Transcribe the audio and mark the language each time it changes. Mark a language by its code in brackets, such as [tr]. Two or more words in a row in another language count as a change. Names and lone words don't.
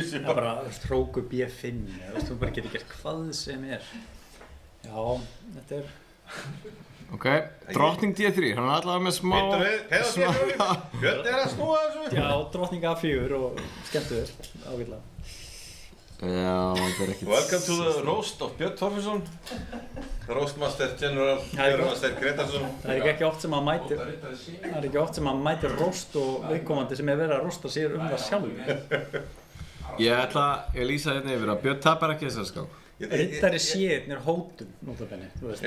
[is] Það bara hróku B5, þú bara getur gert hvað sem er. Já, þetta er... Ok, drottning D3, hann er allavega með smá... Björn er að snúa þessu! Já, drottning A4 og skemmtu þér, ágætlega. Já, þetta er ekkert... [en] Welcome to the roast of Björn Þorfinsson. Roastmaster General Björnmaster Gretarsson. [is] Það er ekki oft sem að mætir roast og viðkomandi sem er verið að rosta sér það sjálf. Ég lýsa hérna yfir að Björn tapar ekki þessar skák. Riddari séðin er hótun, notabenni, þú veist.